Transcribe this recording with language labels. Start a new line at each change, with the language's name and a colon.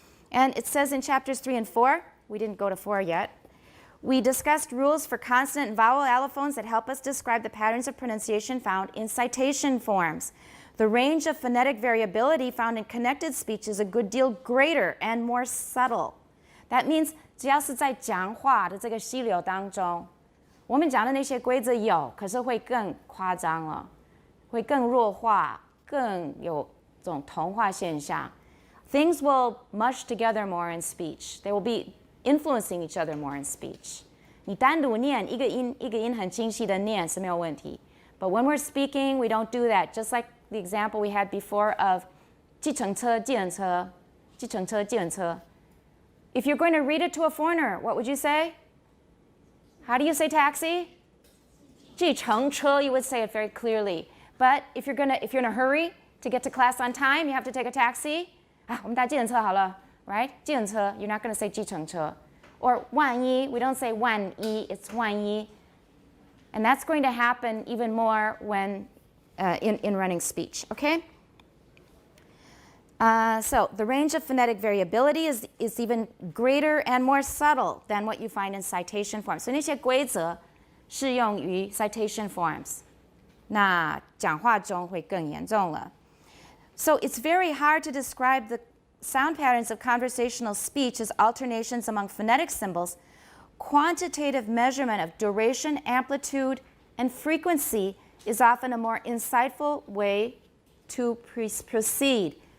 English: And it says in chapters 3 and 4, we didn't go to 4 yet, we discussed rules for consonant and vowel allophones that help us describe the patterns of pronunciation found in citation forms. The range of phonetic variability found in connected speech is a good deal greater and more subtle. That means
Chinese: 只要是在讲话的这个溪流当中，我们讲的那些规则有，可是会更夸张了，会更弱化，更有这种同化现象。
English: Things will mush together more in speech. They will be influencing each other more in speech.
Chinese: 你单独念一个音很清晰的念是没有问题。
English: But when we're speaking, we don't do that. Just like the example we had before of
Chinese: 计程车、计程车、计程车、计程车。
English: If you're going to read it to a foreigner, what would you say? How do you say taxi? 计程车, you would say it very clearly. But if you're in a hurry to get to class on time, you have to take a taxi.
Chinese: 我们搭计程车好了, right?
English: 计程车, you're not going to say 计程车. Or 万一, we don't say 万一, it's 万一. And that's going to happen even more when in running speech, okay? So the range of phonetic variability is even greater and more subtle than what you find in citation forms.
Chinese: 所以那些规则适用于 citation forms. 那讲话中会更严重了.
English: So it's very hard to describe the sound patterns of conversational speech as alternations among phonetic symbols. Quantitative measurement of duration, amplitude, and frequency is often a more insightful way to proceed.